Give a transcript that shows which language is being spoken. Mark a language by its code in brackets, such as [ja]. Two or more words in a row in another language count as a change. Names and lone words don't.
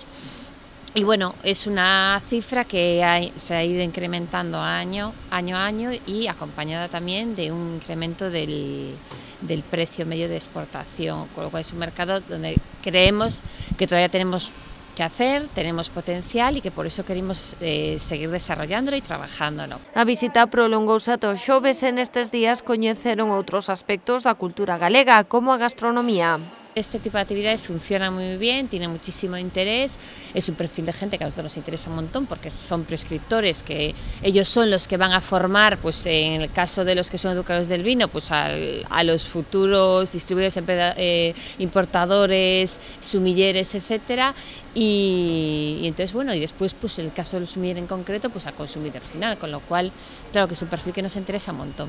[es] Y bueno, es una cifra que se ha ido incrementando año a año, y acompañada también de un incremento del precio medio de exportación, con lo cual es un mercado donde creemos que todavía tenemos que hacer, tenemos potencial y que por eso queremos seguir desarrollándolo y trabajándolo. [gl] A visita prolongouse ata os xoves e nestes días coñeceron outros aspectos da cultura galega, como a gastronomía. [es] Este tipo de actividades funciona muy bien, tiene muchísimo interés, es un perfil de gente que a nosotros nos interesa un montón porque son prescriptores, que ellos son los que van a formar, pues en el caso de los que son educadores del vino, pues a los futuros distribuidores, importadores, sumilleres, etcétera, y entonces bueno, y después pues en el caso del sumiller en concreto, pues al consumidor final, con lo cual claro que es un perfil que nos interesa un montón.